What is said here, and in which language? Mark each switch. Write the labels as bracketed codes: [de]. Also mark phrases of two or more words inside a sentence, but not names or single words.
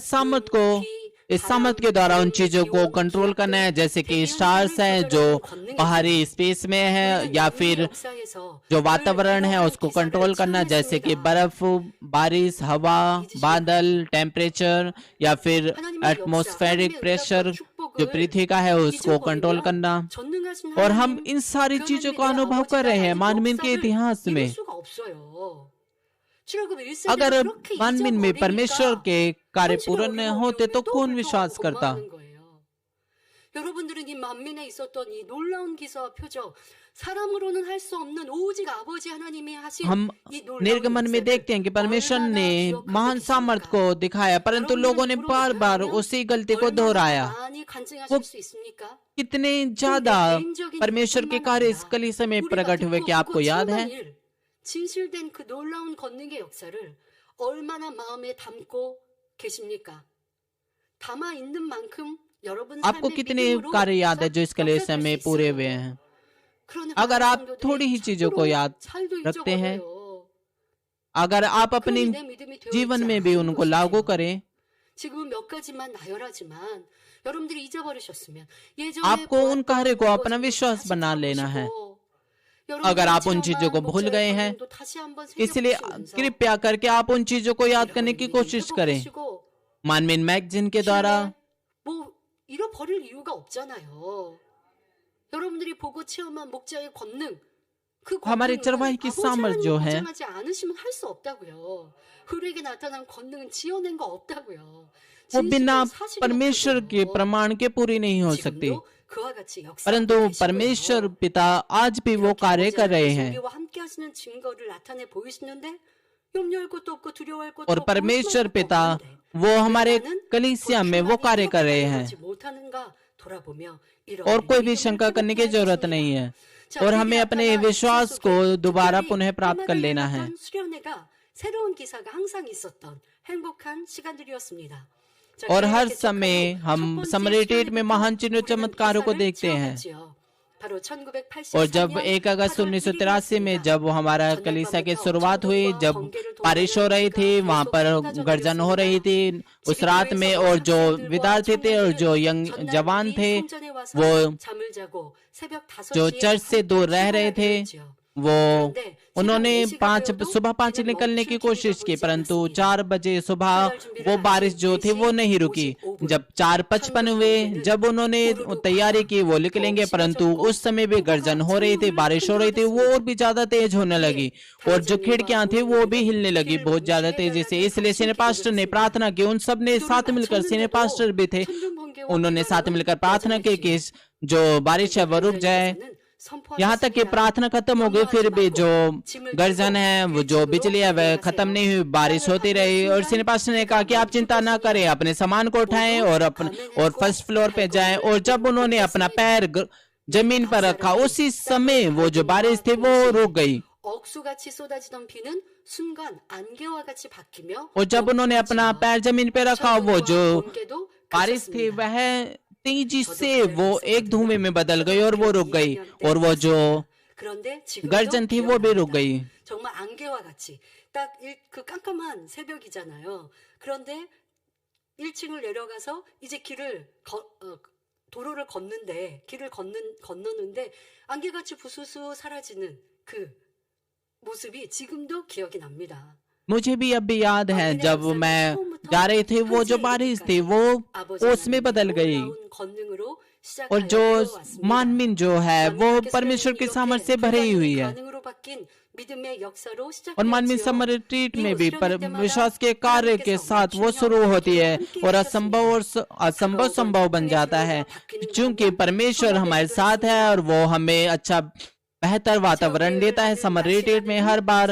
[hi] सामर्थ को, इस सामर्थ के द्वारा उन चीजों को कंट्रोल करना है, जैसे कि स्टार्स हैं जो बाहरी स्पेस में है, या फिर जो वातावरण है उसको कंट्रोल करना, जैसे कि बर्फ, बारिश, हवा, बादल, टेम्परेचर, या फिर [en] atmospheric pressure [hi] जो पृथ्वी का है उसको कंट्रोल करना। और हम इन सारी चीजों का अनुभव कर रहे हैं मानवीन के इतिहास में। अगर मानवीन में परमेश्वर के कार्य पूर्ण न होते तो कौन विश्वास करता? [ko] 여러분들은 이 만민에 있었던 이 놀라운 기사와 표적, 사람으로는 할 수 없는 오직 아버지 하나님이 하신 [hi] हम [ko] 이 놀라운 [hi] निर्गमन में देखते हैं कि परमेश्वर ने महान सामर्थ को दिखाया, परंतु लोगों ने बार बार उसी गलती को दोहराया। वो कितने ज्यादा परमेश्वर के कार्य इस कलीसिया में प्रकट हुए, क्या आपको याद है? [ko] 진실된 그 놀라운 권능의 역사를 얼마나 마음에 담고 계십니까? 담아 있는 만큼 여러분 [hi] आपको कितने कार्य याद है जो इस कलीसिया में पूरे हुए हैं? अगर आप थोड़ी ही चीजों को याद रखते हैं, अगर आप अपने जीवन में भी उनको लागू करें, आपको उन कार्य को अपना विश्वास बना लेना है। अगर आप उन चीजों को भूल गए हैं, इसलिए कृपया करके आप उन चीजों को याद करने की कोशिश करें। मानवीन मैगजीन के द्वारा [ko] 잃어버릴 이유가 없잖아요. 여러분들이 보고 체험한 목자의 권능, 그 [hi] हमारे चरवाही की सामर्थ जो है, [ko] 인정하지 않으시면 할 수 없다고요. 흐르게 나타난 권능은 지어낸 거 없다고요. [hi] वो बिना परमेश्वर के प्रमाण के पूरी नहीं हो सकती। परंतु परमेश्वर पिता आज भी वो कार्य कर रहे हैं। [ko] 염려할 것도 없고 두려워할 것도 [hi] और [ko] 없고 [hi] परमेश्वर [ko] 걱정할 것도 [hi] पिता [ko] 없는데 [hi] वो [ko] 왜 [hi] हमारे [ko] 나는 [hi] कलीसिया में वो [ko] 그렇게 [hi] कार्य [ko] 많이 [hi] कर रहे [ko] 이렇게 [hi] हैं [ko] 달려가지 못하는가 돌아보며 [hi] और [ko] 이런 [hi] कोई भी [ko] 믿음을 [hi] शंका करने की [ko] 회복해야 [hi] जरूरत नहीं [ko] 겠습니다. [hi] है। [ko] 자, [hi] और [ko] 우리에게 [hi] हमें अपने [ko] 나타난 [hi] विश्वास [ko] 역사 [hi] को [ko] 속에 [hi] दोबारा [ko] 특별히 [hi] पुनः प्राप्त कर [ko] 해마다 [hi] लेना है। [ko] 열렸던 수련회가 새로운 기사가 항상 있었던 행복한 시간들이었습니다. 자, [hi] और [ko] 교회가 [hi] हर [ko] 개척한 [hi] समय [ko] 후 첫 [hi] हम [ko] 번째 [hi] समरेटेट में [ko] 수련회 [hi] महान [ko] 때 [hi] चिन्ह [ko] 우리는 [hi] चमत्कारों को [ko] 기사를 [hi] देखते हैं। [ko] 체험했지요. 바로 [hi] और जब [ko] 1983년 [hi] 1 अगस्त [ko] 8월 [hi] 1983 में [ko] 1일이었습니다. [hi] जब हमारा कलीसिया की [ko] 전날밤부터 [hi] शुरुआत हुई, [ko] 천국과 [hi] जब [ko] 번개를 [hi] बारिश हो [ko] 동반하는 [hi] रही थी, [ko] 비가 [hi] वहां [ko] 계속 [hi] पर गर्जन हो रही [ko] 쏟아졌습니다. [hi] थी उस [ko] 지금 [hi] रात में, [ko] 교회에서도 [hi] और जो [ko] 학생들과 [hi] विद्यार्थी थे और जो [ko] 청년들은 [hi] यंग [ko] 전날 [hi] जवान [ko] 미리 [hi] थे [ko] 성전에 와서 [hi] वो [ko] 잠을 자고 새벽 [hi] जो [ko] 5시에 [hi] चर्च से दूर रह रहे थे वो [ko] 그런데 [hi] उन्होंने [ko] 새벽 4시 [hi] सुबह 5 [ko] 비는 [hi] निकलने की [ko] 멈출 [hi] कोशिश [ko] 기미가 [hi] की, [ko] 보이지 [hi] परंतु [ko] 않았습니다. [hi] 4 बजे सुबह [ko] 출발 준비를 [hi] वो बारिश [ko] 하신 [hi] जो थी वो [ko] 4시 [hi] नहीं रुकी। [ko] 55분 [hi] जब 4:55 हुए, [ko] 천둥번개는 [hi] जब उन्होंने [ko] 후루룩 [hi] तैयारी की वो [ko] 하며 [hi] निकलेंगे, [ko] 더욱 [hi] परंतु [ko] 심해졌고 [hi] उस समय भी गर्जन हो रही थी, [ko] 천둥을 [hi] बारिश हो रही थी, वो और भी ज्यादा तेज होने लगी और जो खिड़कियां थी वो भी हिलने लगी बहुत ज्यादा तेजी से। इसलिए [en] senior pastor [hi] ने प्रार्थना की, उन सब ने साथ मिलकर, [en] senior pastor [hi] भी थे, उन्होंने साथ मिलकर प्रार्थना की कि जो बारिश है वो रुक जाए। यहाँ तक कि प्रार्थना खत्म हो गई, फिर भी जो गर्जन है, वो जो बिजली है वह खत्म नहीं हुई, बारिश होती रही। और [en] senior pastor [hi] ने कहा कि आप चिंता ना करें, अपने सामान को उठाएं और [en] first floor [hi] पे जाएं। और जब उन्होंने अपना पैर जमीन पर रखा, उसी समय वो जो बारिश थी वो रुक गई। [ko] 억수같이 쏟아지던 비는 순간 안개와 같이 바뀌며 [hi] और जब उन्होंने अपना पैर जमीन पे रखा, वो जो [ko] 번개도 [hi] बारिश थी [ko] 그쳤습니다. [hi] वह तेजी से वो एक धुएं में बदल गई और वो रुक गई, और वो जो [ko] 그런데 지금도 [hi] गर्जन थी वो भी रुक [ko] 기억납니다. [hi] गई। [ko] 정말 안개와 같이 딱 그 깜깜한 새벽이잖아요. 그런데 1층을 내려가서 이제 도로를 건너는데 안개같이 부스스 사라지는 그 모습이 지금도 기억이 납니다. [hi] मुझे भी अब भी याद है, जब मैं जा रही थी वो जो बारिश थी वो उसमें बदल गई, और जो मानवीन जो है वो परमेश्वर की सामर्थ्य से भरी हुई है। और मानवीय समर्थित में भी विश्वास के कार्य के साथ वो शुरू होती है और असंभव संभव बन जाता है, क्योंकि परमेश्वर हमारे साथ है और वो हमें अच्छा बेहतर वातावरण देता है समर्थित में हर बार।